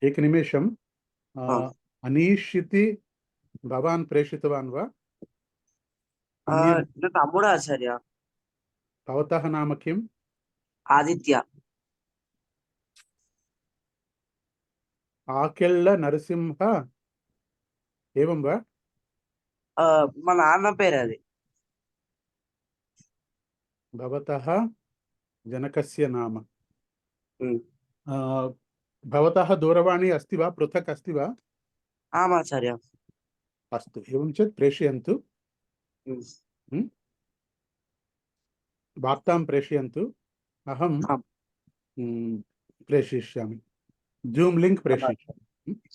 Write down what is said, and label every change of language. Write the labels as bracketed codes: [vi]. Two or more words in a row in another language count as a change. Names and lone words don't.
[sa] एकनिमेषम्, अनीश् इति भवान् प्रेषितवान् वा? न तम्मुडु आचार्य। भवतः नाम किम्? आदित्य। आकेल्ल नरसिंह एवं वा? [te] మా నాన్న పేరు అది. [sa] भवतः जनकस्य नाम। भवतः दूरवाणी अस्ति वा, पृथक् अस्ति वा? आमाचार्य। अस्तु, एवं चेत् प्रेषयन्तु, वार्तां प्रेषयन्तु, अहं प्रेषयिष्यामि, जूम् लिङ्क् प्रेषयिष्यामि।